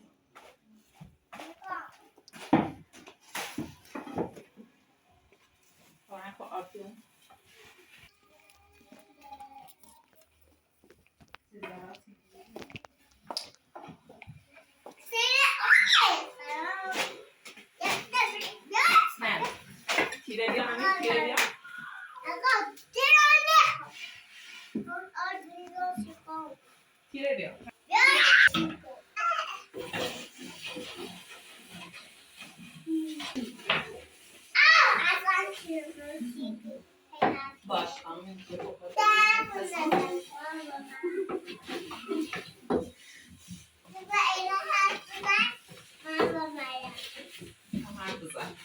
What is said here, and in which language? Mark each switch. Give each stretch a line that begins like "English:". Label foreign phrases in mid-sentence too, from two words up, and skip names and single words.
Dutch: Gewoon even afdoen. Snel.
Italian: Tira via, mami, tira via. Tira via.
Turkish: Baş, amin. Tamam güzel.